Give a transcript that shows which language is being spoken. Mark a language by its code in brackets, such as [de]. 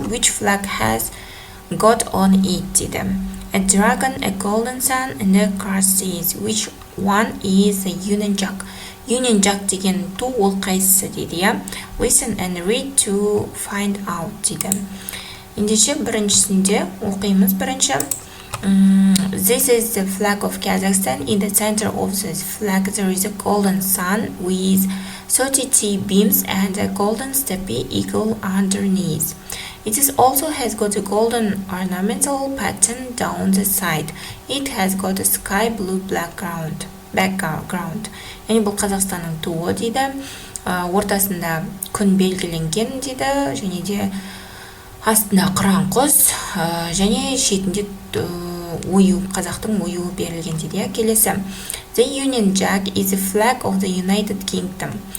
[en] Which flag has got on it [kk] дейді. [en] A dragon, a golden sun, and a cross is. Which one is a Union Jack? [kk] Union Jack деген ту ол қайсысы дейді, я. [en] Listen and read to find out [kk] дейді. Ендеше біріншісінде оқимыз. Бірінші. [en] This is the flag of Kazakhstan. In the center of this flag there is a golden sun with 30 beams and a golden steppe eagle underneath. It is also has got a golden ornamental pattern down the side. It has got a sky blue background. [kk] Яғни бұл Қазақстанның туы дейді. Ортасында күн белгіленген дейді. Және де астында қыран құс, және шетінде ою, қазақтың ойуы берілген дейді. Келесі. [en] The Union Jack is a flag of the United Kingdom.